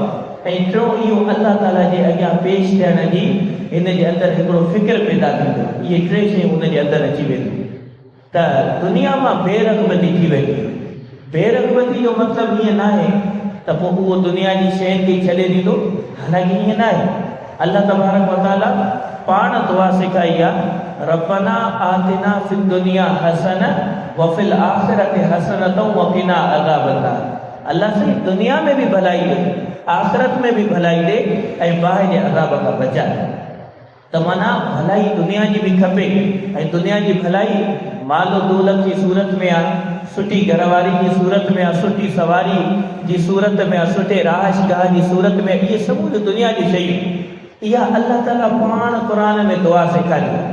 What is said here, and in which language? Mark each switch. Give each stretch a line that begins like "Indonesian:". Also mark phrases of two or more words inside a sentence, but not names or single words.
Sindhi: ऐं टियों इहो अल्लाह ताला जे अॻियां पेश थियण जी हिन जे अंदरि हिकिड़ो फ़िक्र पैदा थींदो। इहे टे शयूं उनजे अंदरि अची वेंदियूं त दुनिया मां बेरग़बती थी वेंदी। बेरग़बती जो मतिलबु ईअं न आहे त पोइ उहो दुनिया जी शयुनि खे छॾे ॾींदो, हालांकि ईअं न आहे। अल्लाह
Arabic: تبارك وتعالى
Sindhi: पाण दुआ सेखारी आहे,
Arabic: ربنا آتنا في الدنيا حسنة وفي الآخرة حسنة وقنا عذاب النار.
Urdu: اللہ سے دنیا میں بھی بھلائی دے، آخرت میں بھی بھلائی دے,
Sindhi: ऐं बाहि जे अज़ाब खां बचाए। त माना भलाई दुनिया जी बि खपे, ऐं दुनिया जी भलाई मालो दौलत जी सूरत में आहे, सुठी घरवारी जी सूरत में आहे, सुठी सवारी जी सूरत में आहे, सुठे रहाइशगाह जी सूरत में। इहे समूरी दुनिया जी शयूं इहा अल्लाह ताला पाण क़ुर में दुआ सेखारी।